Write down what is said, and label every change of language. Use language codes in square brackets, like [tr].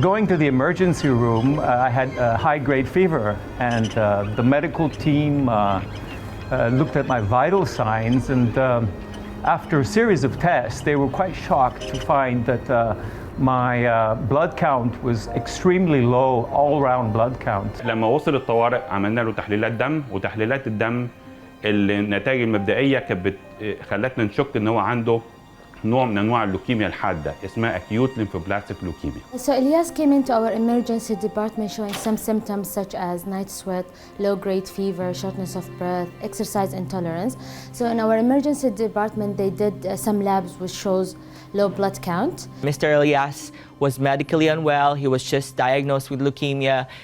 [en] Going to the emergency room, I had a high-grade fever, and the medical team looked at my vital signs, and after a series of tests, they were quite shocked to find that my blood count was extremely low, all-round blood count. [ar] لما وصل الطوارئ عملنا له تحليلات دم، وتحليلات الدم النتائج المبدئية كانت خلتنا نشك إن هو عنده نوع من أنواع اللوكيميا الحادة اسمها Acute Lymphoblastic Leukemia. [en] So Ilyas came into our emergency department showing some symptoms such as night sweat, low-grade fever, shortness of breath, exercise intolerance. So in our emergency department, they did some labs which shows low blood count. Mr. Ilyas was medically unwell. He was just diagnosed with leukemia.